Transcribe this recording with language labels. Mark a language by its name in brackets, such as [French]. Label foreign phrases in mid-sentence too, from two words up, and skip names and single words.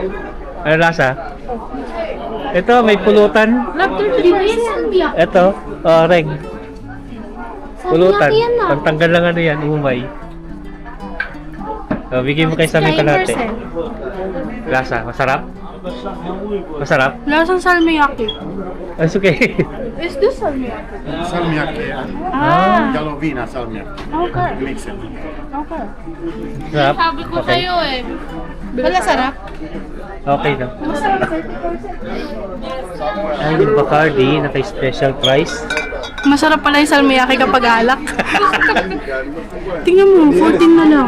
[Filipino] Ano lasa? Ito, may pulutan. Love 30%. Ito, reng. Pulutan. Yan na. Pantanggal lang ano yan, umay. Bigyan mo kay sa may kalate. Lasa, masarap? Masarap? Lasang salmiakki. [English] It's okay. Is this salmiakki? Salmiakki. Ah, Galovina salmiakki. okay. Mix it. Okay. [Filipino] Sarap? Sabi ko Okay. sa'yo eh. Wala sarap? Okay lang. Ay, yung Bacardi, naka- [English] special price. [Filipino] Masarap pala yung salmiakki kapag alak. Tingnan mo, 14 na lang.